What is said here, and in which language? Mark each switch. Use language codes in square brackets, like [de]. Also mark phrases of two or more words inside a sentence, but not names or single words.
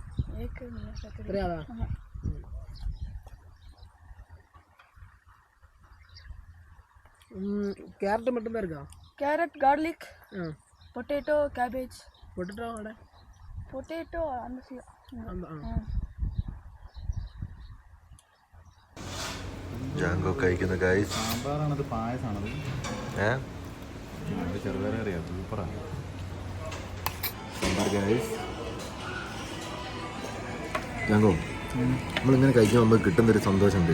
[ml] എത്രയാ? ക്യാരറ്റ് [ta] மட்டும்தான் இருக்கா? [en] carrot, garlic, potato, cabbage. [ml] പൊട്ടറ്റോ അവിടെ? [ta] பொட்டேட்டோ அந்த [ml] ജാങ്കോ കഴിക്കുന്ന ഗൈസ്. സാമ്പാറാണത്, പായസമാണത്. ചെറുപേരെ അറിയാം, സൂപ്പറാണ് സാമ്പാർ ഗൈസ്. ജാങ്കോ, നമ്മളിങ്ങനെ കഴിക്കാൻ നമുക്ക് കിട്ടുന്നൊരു സന്തോഷമുണ്ട്.